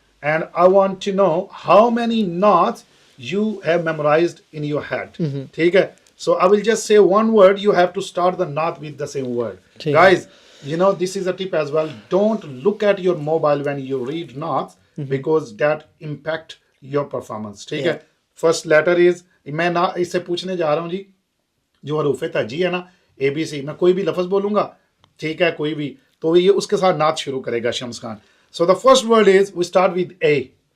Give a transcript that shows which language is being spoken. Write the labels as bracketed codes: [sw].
[en] And I want to know how many Naats you have memorized in your head. [hi] ठीक है. [en] So I will just say one word. You have to start the Naat with the same word. Guys, you know, this is a tip as well. Don't look at your mobile when you read Naats because that impact your performance. [hi] ठीक है. [en] First letter is, [hi] मैं ना इससे पूछने जा रहा हूँ जी, जो हरूफ तहजी है ना, ABC, मैं कोई भी लफ्ज़ बोलूँगा, ठीक है, कोई भी, तो ये उसके साथ नात शुरू करेगा Shams Khan. [en] So the first word is, we start with A.